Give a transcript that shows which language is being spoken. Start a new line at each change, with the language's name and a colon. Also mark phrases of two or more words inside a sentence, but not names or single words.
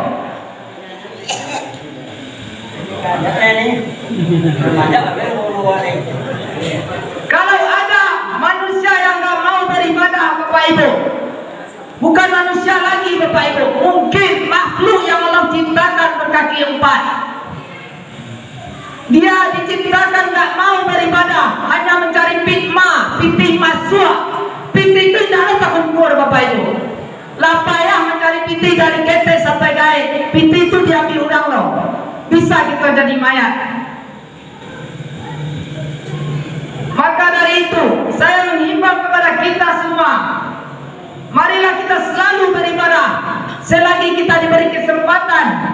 Indonesian: Kalau ada manusia yang nggak mau beribadah, Bapak Ibu, bukan manusia lagi, Bapak Ibu, mungkin makhluk yang Allah ciptakan berkaki 4. Dia diciptakan nggak mau beribadah, hanya mencari pitih masuk. Pitih itu tidak tak ukur, Bapak Ibu.
Minangkabau: Lah payah
Indonesian: mencari pitih dari kete sampai gaib. Pitih itu diambil udang loh. Bisa kita jadi mayat. Maka dari itu saya menghimbau kepada kita semua, marilah kita selalu beribadah selagi kita diberi kesempatan.